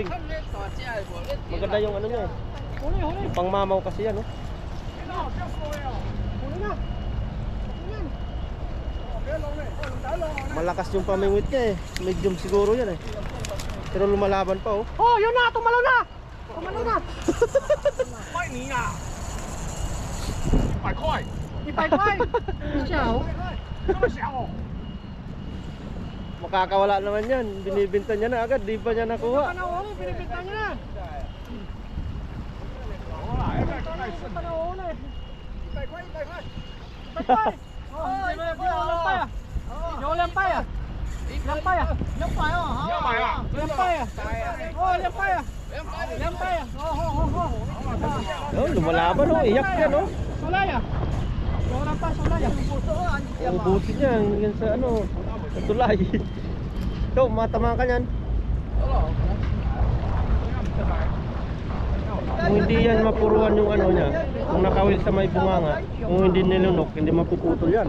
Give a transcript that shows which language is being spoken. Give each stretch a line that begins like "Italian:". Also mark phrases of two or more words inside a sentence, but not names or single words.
Filipino: Maganda yung ano niya eh. Yung pangmamaw kasi yan, no? Malakas yung pamingwit niya eh. Medium siguro yan eh. Pero lumalaban pa oh. Oh, yun na! Tumalo na! Tumalo na!
Chinese: 卖你啊！100块， 100块，小，这么小哦。
Filipino: Makakawala naman yan. Binibinta niya na agad. Di pa niya nakuha. Panahuli, pinipinta niya na. Panahuli.
Chinese: 100 块，100块。100块。哦，有2倍啊！有2倍啊！2倍啊！你要买啊？ 2倍啊！哦，2倍啊！2倍啊！哦，好好好。
Filipino: Oh, lumalaban oh. Iyak yan oh. Sulay ah! Wala pa, sulay ah! Ubusin niya hanggang sa ano. Sa tulay. Ito, matamaan ka niyan. Kung hindi yan mapuruan yung ano niya, kung nakawil sa may bunganga, kung hindi nilunok, hindi mapuputol yan.